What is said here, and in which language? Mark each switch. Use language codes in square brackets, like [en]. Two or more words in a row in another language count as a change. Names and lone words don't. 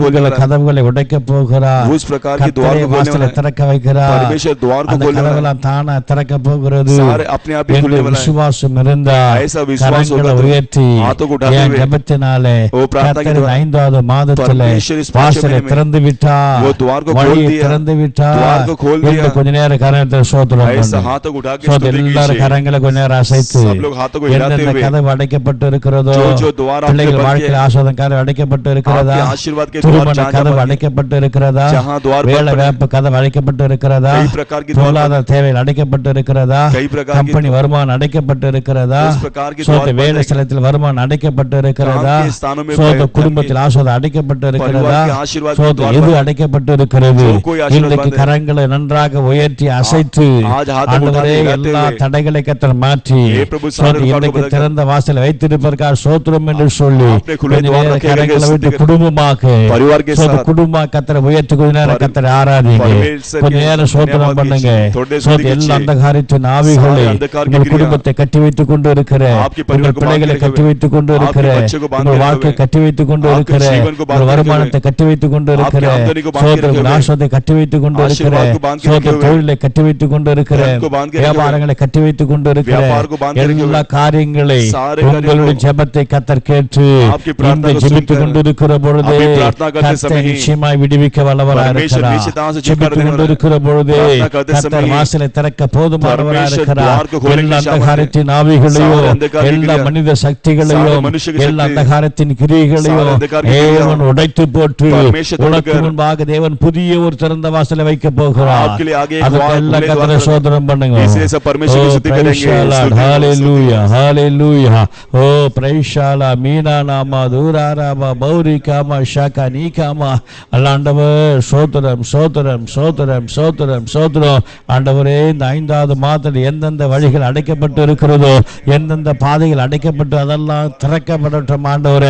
[ta] வெண்கல [hi] वाला है. [ta] கதவுகளை உடைக்க போகிறார். [hi] उस प्रकार के द्वार को खोलने वाला [ta] வாசலை [hi] है. [ta] திறக்க வைக்கிறார். [hi] परमेश्वर द्वार को [ta] அந்த [hi] खोलने वाला है. [ta] கதவுலாம் தானா திறக்க போகிறது. [hi] सारे अपने आप ही [ta] என்று [hi] खुलने वाला है. [ta] விசுவாசம் இருந்தா [hi] ऐसा विश्वास [ta] கரங்களை [hi] होगा तो [ta] உயர்த்தி [hi] हाथों को उठाते [ta] என் [hi] हुए [ta] ஜெபத்தினாலே [hi] वो प्रार्थना के [ta] கர்த்தர் [hi] द्वारा [ta] 5வது மாதத்திலே [hi] परमेश्वर इस पांचवें [ta] வாசலை [hi] महीने में [ta] திறந்து விட்டார். [hi] वो द्वार को खोल [ta] வழியை [hi] दिया. [ta] திறந்து விட்டார். [hi] द्वार को खोल दिया. [ta] என்று கொஞ்ச நேரம் கரங்களை சோதரம் [hi] ऐसा [ta] பண்ணுங்க. [hi] हाथों को उठा के [ta] சோதரம் [hi] स्तुति [ta] எல்லாரும் [hi] कीजिए. [ta] கரங்களை கொஞ்ச நேரம் அசைத்து [hi] सब लोग हाथों को हिलाते [ta] எந்தெந்த [hi] हुए [ta] கதவு அடைக்கப்பட்டு இருக்கிறதோ, [hi] जो द्वार आपके [ta] பிள்ளைகள் [hi] बंद [ta] வாழ்க்கையில் [hi] किए, [ta] ஆசீர்வாதம் கதவு அடைக்கப்பட்டு இருக்கிறதா, [hi] आपके आशीर्वाद के द्वार [ta] திருமண [hi] जहाँ [ta] கதவு [hi] जहाँ [ta] அடைக்கப்பட்டு இருக்கிறதா, [hi] जहाँ द्वार बंद [ta] வேலை [hi] पड़े, [ta] வாய்ப்பு கதவு அடைக்கப்பட்டு இருக்கிறதா, [hi] कई प्रकार की द्वार [ta] பொருளாதார தேவைகள் அடைக்கப்பட்டு இருக்கிறதா, [hi] कई प्रकार की [ta] கம்பெனி வருமானம் அடைக்கப்பட்டு இருக்கிறதா, [hi] उस प्रकार की [ta] சோத [hi] द्वार [ta] வேலை [hi] बंद है. [ta] ஸ்தலத்தில் வருமானம் அடைக்கப்பட்டு இருக்கிறதா, [hi] काम के स्थानों में [ta] சோத [hi] धन [ta] குடும்பத்தில் ஆசீர்வாதம் அடைக்கப்பட்டு இருக்கிறதா, [hi] परिवार के आशीर्वाद के [ta] சோத [hi] द्वार [ta] எது [hi] बंद है. [ta] அடைக்கப்பட்டு இருக்கிறது. [hi] जो कोई आशीर्वाद [ta] இன்றைக்கு [hi] बंद है. [ta] கரங்களை நன்றாக உயர்த்தி அசைத்து [hi] आज हाथों को [ta] ஆண்டவரே [hi] उठाते हिलाते [ta] எல்லா [hi] हुए [ta] தடைகளை கர்த்தர் மாற்றி [hi] हे प्रभु [ta] சோத [hi] सारे द्वार को [ta] இன்றைக்கு [hi] बंद कर [ta] திறந்த வாசலை வைத்திருப்பதற்காக சோத்திரம் என்று சொல்லி [hi] आपने खुले [ta] கொஞ்ச [hi] द्वार [ta] நேரம் [hi] रखे [ta] கரங்களை [hi] गए [ta] விட்டு [hi] स्तुति [ta] குடும்பமாக [hi] परिवार के [ta] சோத [hi] साथ [ta] குடும்பமா கர்த்தரை உயர்த்தி கொஞ்ச நேரம் கர்த்தரை ஆராதிங்க. [hi] परमेश्वर [ta] கொஞ்ச [hi] के [ta] நேரம் சோத்திரம் [hi] धन्यवाद [ta] பண்ணுங்க. [hi] कीजिए. थोड़ी देर [ta] சோத [hi] स्तुति [ta] எல்லா [hi] कीजिए. [ta] அந்தகாரத்தின் ஆவிகளை [hi] सारे अंधकार की [ta] உங்கள் [hi] क्रिया, [ta] குடும்பத்தை கட்டி வைத்துக் கொண்டு இருக்கிற [hi] आपके परिवार [ta] உங்கள் [hi] को [ta] பிள்ளைகளை [hi] बांधे [ta] கட்டி [hi] हुए, [ta] வைத்துக் கொண்டு [hi] आपके [ta] இருக்கிற [hi] बच्चों को बांधे [ta] உங்கள் [hi] हुए, [ta] வாழ்க்கை கட்டி வைத்துக் கொண்டு [hi] आपके [ta] இருக்கிற [hi] जीवन को [ta] உங்கள் [hi] बांधे [ta] வருமானத்தை [hi] हुए, [ta] கட்டி வைத்துக் கொண்டு இருக்கிற [hi] आपकी आमदनी को बांधे [ta] சோத [hi] रखे हुए, [ta] நாசத்தை கட்டி வைத்துக் கொண்டு இருக்கிற [hi] आशीर्वाद को बांध के [ta] சோத [hi] रखे हुए, [ta] தொழிலை கட்டி வைத்துக் கொண்டு இருக்கிற [hi] धन को बांध के रखे हुए, [ta] வியாபாரங்களை கட்டி வைத்துக் கொண்டு இருக்கிற [hi] व्यापार को बांध के रखे हुए, [ta] எல்லா காரியங்களை [hi] सारे [ta] உங்களுடைய [hi] कार्यों को [ta] ஜெபத்தை கர்த்தர் கேட்டு [hi] आपकी प्रार्थना [ta] இந்த [hi] को [ta] ஜெபித்துக் [hi] सुनकर, [ta] கொண்டு இருக்கிற பொழுது [hi] अभी प्रार्थना करते [ta] கர்த்தர் [hi] समय ही [ta] நிச்சயமாய் விடுவிக்க வல்லவராய் [hi] परमेश्वर [ta] இருக்கிறார். [hi] निश्चितता से छुटकारा [ta] ஜெபித்துக் [hi] देने [ta] கொண்டு [hi] वाला है। [ta] இருக்கிற பொழுது [hi] प्रार्थना करते समय [ta] கர்த்தர் [hi] ही [ta] வாசலை திறக்க போதுமானவராய் [hi] परमेश्वर [ta] இருக்கிறார். [hi] द्वार को खोलने की [ta] எல்லா [hi] क्षमता है। [ta] அந்தகாரத்தின் ஆவிகளையும் [hi] सारे अंधकार की [ta] எல்லா [hi] क्रिया, [ta] மனித [hi] सारे [ta] சக்திகளையும் [hi] मनुष्य की [ta] எல்லா [hi] शक्ति, [ta] அந்தகாரத்தின் கிரியைகளையும் [hi] सारे अंधकार की क्रिया, [ta] தேவன் உடைத்து போட்டு [hi] परमेश्वर [ta] உனக்கு [hi] तोड़कर, [ta] முன்பாக தேவன் புதிய ஒரு திறந்த வாசலை வைக்க போகிறார். [hi] आपके लिए आगे एक [ta] அதுக்கு [hi] द्वार, [ta] எல்லா [hi] खुले [ta] கர்த்தரை [hi] द्वार [ta] சோதனம் பண்ணுங்க. [hi] इसलिए सब परमेश्वर की स्तुति [en] praise [hi] करेंगे, [en] the Lord. [hi] स्तुति करेंगे, [en] Hallelujah, hallelujah. praise the Lord. [ta] மீனா நாமா தூராராமா பௌரிகாமா ஷாகா நீகாமா ஆண்டவர் சோதரம் சோதரம் சோதரம் சோதரம் சோதரம். ஆண்டவரே இந்த 5வது மாதத்தில் எந்தெந்த வழிகள் அடைக்கப்பட்டு இருக்கிறதோ, எந்தெந்த பாதைகள் அடைக்கப்பட்டு அதெல்லாம் திறக்கப்படட்டும் ஆண்டவரே.